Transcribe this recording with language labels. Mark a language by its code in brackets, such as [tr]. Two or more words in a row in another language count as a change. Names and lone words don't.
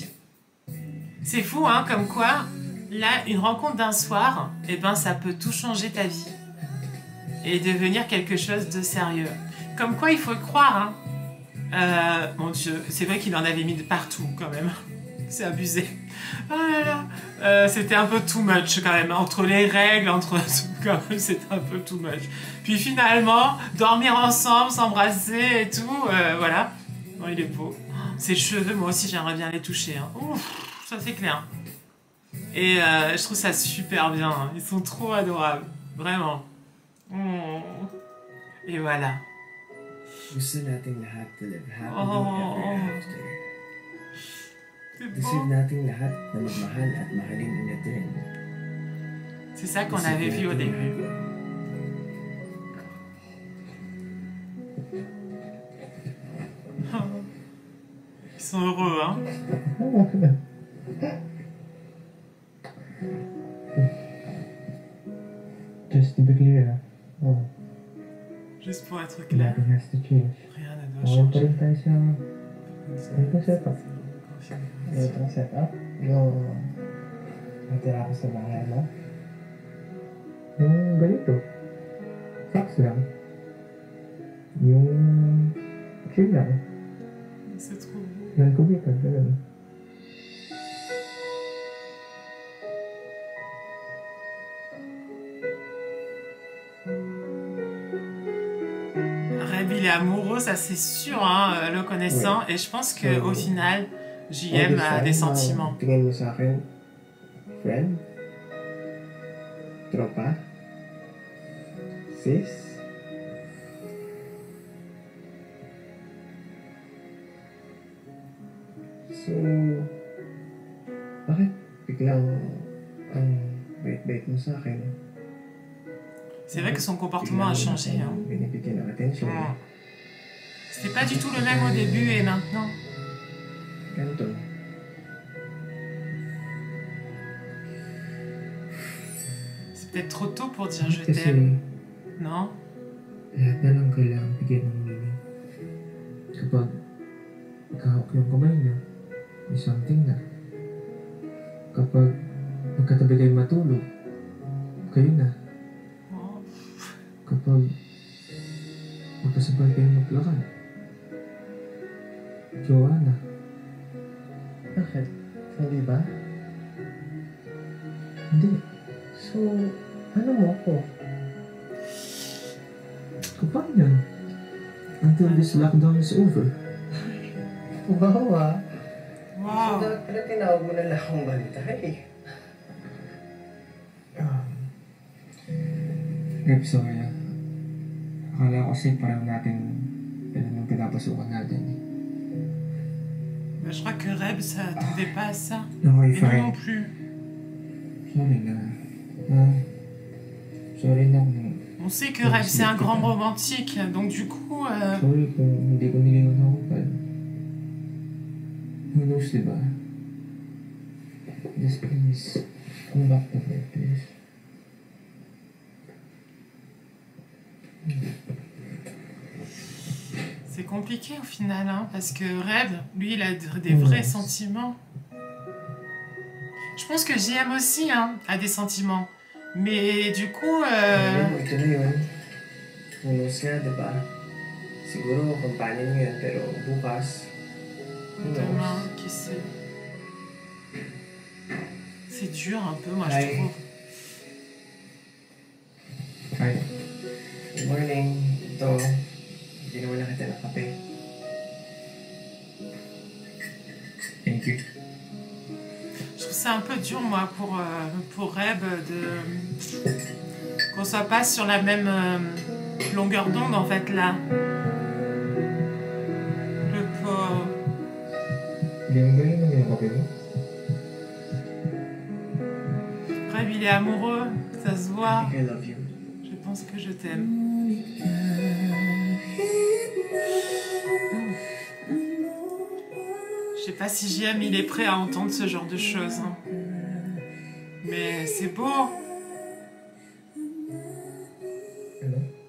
[fr] C'est fou, hein, comme quoi, là, une rencontre d'un soir, eh ben, ça peut tout changer ta vie. Et devenir quelque chose de sérieux. Comme quoi, il faut le croire, hein. Mon Dieu, c'est vrai qu'il en avait mis de partout, quand même. C'est abusé. Oh là là. C'était un peu [en] too much [fr] quand même. Entre les règles, entre tout, quand même, c'était un peu [en] too much. [fr] Puis finalement, dormir ensemble, s'embrasser et tout, voilà. Oh, il est beau. Ses cheveux, moi aussi, j'aimerais bien les toucher. Hein. Ouf, ça c'est clair. Et je trouve ça super bien. Hein. Ils sont trop adorables. Vraiment. Oh. Et voilà. [tl] Gusto nating lahat [en] to live happily Oh. ever after. [fr] C'est [tl] Gusto [fr] beau. [tl] nating lahat na magmahal at mahalin ulit rin. [fr] C'est ça qu'on avait vu au début. Ils sont heureux, hein. [en] Just to be clear, [fr] Juste pour être clair, [en] nothing has to change. [fr] rien ne doit [tl] Okay pa [fr] changer. [tl] rin tayo sa ganitong setup. Ganitong setup. Yung natira ko sa bahay mo. Yung ganito. Socks lang. Yung chill lang. [fr] C'est trop beau. [tl] Yung kubitan, gano'n. [fr] Reb, il est amoureux, ça c'est sûr, hein, le connaissant. Et je pense qu'au final, JM a des sentiments. [tl] Tingin mo sa akin, friend? Tropa? Sis? So, bakit biglang ang bait-bait mo sa akin? [fr] C'est vrai que son comportement a changé. Hein. [tl] Binibigyan ng attention. [fr] C'était pas du tout le même au début et maintenant. [tl] Ganito. [fr] C'est peut-être trop tôt pour dire je [tl] Kasi [fr] t'aime. Non? [tl] lahat na lang kailangan bigyan ng meaning. Kapag nakahawak yung kamay niyo, may something na. Kapag magkatabi kayo matulog, kayo na. Oh. Kapag magkasabay kayo maglakad, jowa na. Bakit? Hindi ba? Hindi. So, ano mo ako? [en] Companion. Until this lockdown is over. [tl] Wow ah. [en] Wow. [tl] So, dapat tinawag mo na lang akong bantay. Rep, sorry ah. Akala ko kasi parang natin nung pinapasukan natin eh. [fr] Mais je crois que Reb s'attendait pas à ça. [en] Okay, [fr] Et nous [en] fine. [fr] non plus. [tl] Sorry na. Ah, sorry na kung... [fr] On sait que Reb c'est un grand romantique, donc du coup... [tl] Sorry kung hindi ko niliwan ako pa. [en] Who knows, diba? Just please, come back to me, please. [fr] C'est compliqué au final, hein, parce que Reb, lui, il a des vrais sentiments. Je pense que JM aussi hein, a des sentiments. Mais du coup... [tl] Ito na yun. [en] Who knows [tl] nga, diba? Siguro, companion mo yun, pero bukas, [en] who knows? [fr] Demain, qui sait? C'est dur un peu, moi, je [en] Hi. [fr] trouve. [en] Hi. Good morning. [tl] Ito, ginawa na kita ng kape. [en] Thank you. [fr] Je trouve ça un peu dur, moi, pour Reb, qu'on soit pas sur la même longueur d'onde, en fait, là. Le pauvre. [tl] Hindi mo ba yun ang yung kape mo? [fr] Reb, il est amoureux, ça se voit. [en] I love you. [fr] Je pense que je t'aime. Je sais pas si JM, il est prêt à entendre ce genre de choses. Hein. Mais c'est beau. [tl] Ano?